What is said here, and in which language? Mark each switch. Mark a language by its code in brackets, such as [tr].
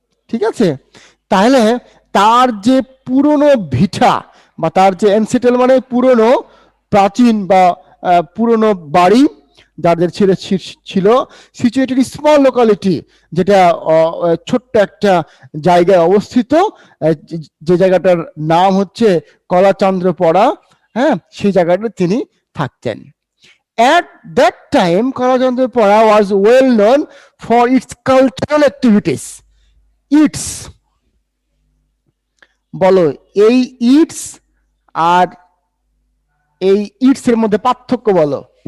[bn] ঠিক আছে, তাহলে তার যে পুরনো ভিটা বা তার যে এনসেটেল মানে পুরনো প্রাচীন বা পুরনো বাড়ি যাদের ছিল [en] situated small locality, [bn] যেটা ছোট্ট একটা জায়গায় অবস্থিত, যে জায়গাটার নাম হচ্ছে কলাচান্দ্রপাড়া। হ্যাঁ, সেই জায়গাটা তিনি থাকতেন। [en] At that time, Kalajandrapara was well known for its cultural activities. [bn] Its বলো এই ইটস আর এই ইটস এর মধ্যে পার্থক্য বলো।